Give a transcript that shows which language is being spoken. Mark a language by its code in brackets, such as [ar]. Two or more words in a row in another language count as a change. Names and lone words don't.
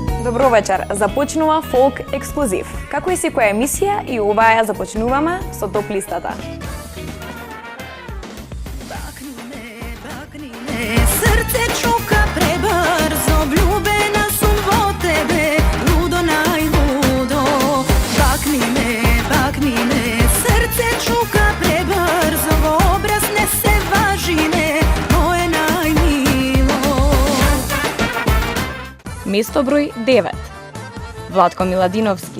[mk] Добро вечер. Започнува Фолк Ексклузив. Како и секоја емисија, и оваа ја започнуваме со топ листата. Srce čuka prebrzo, vljubena sam vo tebe, ludo najludo. Bakni me, srce čuka prebrzo, obraz nese važine, moje najmilo. Место број 9. Владко Миладиновски.